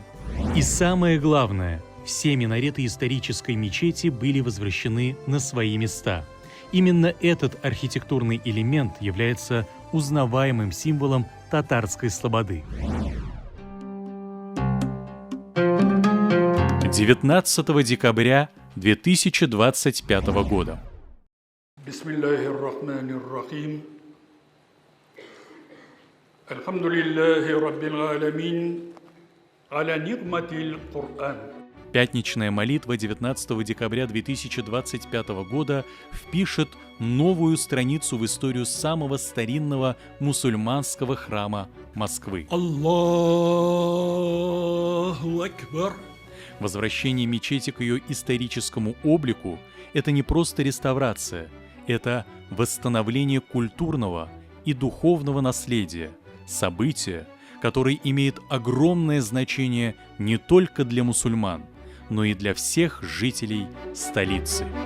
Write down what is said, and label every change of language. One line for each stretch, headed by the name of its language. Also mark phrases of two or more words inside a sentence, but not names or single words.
Russian: И самое главное, все минареты исторической мечети были возвращены на свои места. Именно этот архитектурный элемент является узнаваемым символом татарской слободы. 19 декабря 2025 года.
Arabic: بسم الله الرحمن الرحيم الحمد لله رب العالمين. على نعمة القرآن.
Russian: Пятничная молитва 19 декабря 2025 года впишет новую страницу в историю самого старинного мусульманского храма Москвы.
Arabic: الله أكبر.
Russian: Возвращение мечети к ее историческому облику – это не просто реставрация, это восстановление культурного и духовного наследия, события, который имеет огромное значение не только для мусульман, но и для всех жителей столицы.